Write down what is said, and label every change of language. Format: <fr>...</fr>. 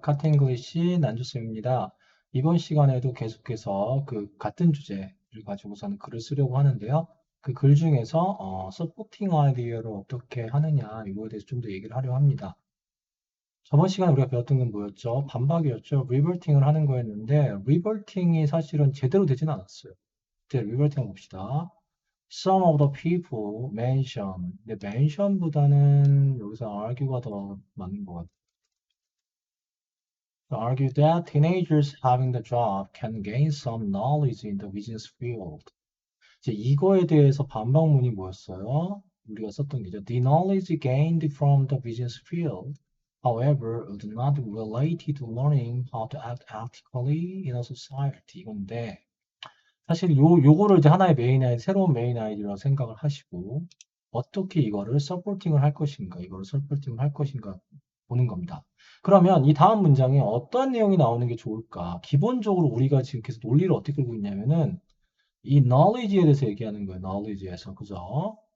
<ko>카트잉글리시 난주쌤입니다. 이번 시간에도 계속해서 같은 주제를 가지고서는 글을 쓰려고 하는데요. 그 글 중에서 서포팅 아이디어를 어떻게 하느냐 이거에 대해서 좀 더 얘기를 하려 합니다. 저번 시간에 우리가 배웠던 건 뭐였죠? 반박이었죠. 리버팅을 하는 거였는데 리버팅이 사실은 제대로 되진 않았어요. 이제 리버팅 봅시다.</ko> <en>Some of the people mention.</en> <ko>근데 mention보다는 여기서 argue가 더 맞는 것 같아요.</ko> <en>Argue that teenagers having the job can gain some knowledge in the business field.</en> <ko>이제 이거에 대해서 반박문이 뭐였어요? 우리가 썼던 게죠.</ko> <en>The knowledge gained from the business field, however, is not related to learning how to act ethically in a society.</en> <ko>이건데 사실 요거를 이제 하나의 메인 아이디, 새로운 메인 아이디라고 생각을 하시고 어떻게 이거를 서포팅을 할 것인가, 이거를 서포팅을 할 것인가 보는 겁니다. 그러면 이 다음 문장에 어떤 내용이 나오는 게 좋을까? 기본적으로 우리가 지금 계속 논리를 어떻게 끌고 있냐면은 이 knowledge에 대해서 얘기하는 거예요. knowledge에서. 그죠?</ko>